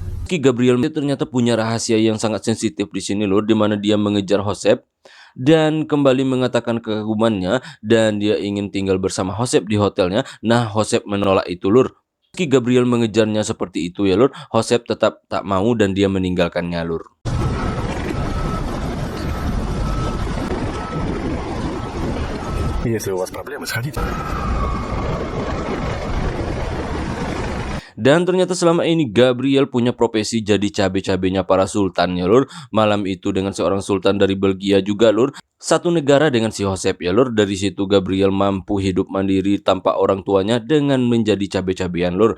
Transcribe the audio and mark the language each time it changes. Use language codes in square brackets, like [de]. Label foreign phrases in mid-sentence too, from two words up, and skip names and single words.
[id] Meski Gabriel ternyata punya rahasia yang sangat sensitif di sini lur, di mana dia mengejar Joseph dan kembali mengatakan kekagumannya dan dia ingin tinggal bersama Joseph di hotelnya. Nah, Joseph menolak itu lur. Meski Gabriel mengejarnya seperti itu ya lur, Joseph tetap tak mau dan dia meninggalkannya lur. [ru] Если у вас проблемы, сходите. [id] Dan ternyata selama ini Gabriel punya profesi jadi cabe-cabenya para sultan ya lur. Malam itu dengan seorang sultan dari Belgia juga lur. Satu negara dengan si Joseph ya lur. Dari situ Gabriel mampu hidup mandiri tanpa orang tuanya dengan menjadi cabe-cabean lur.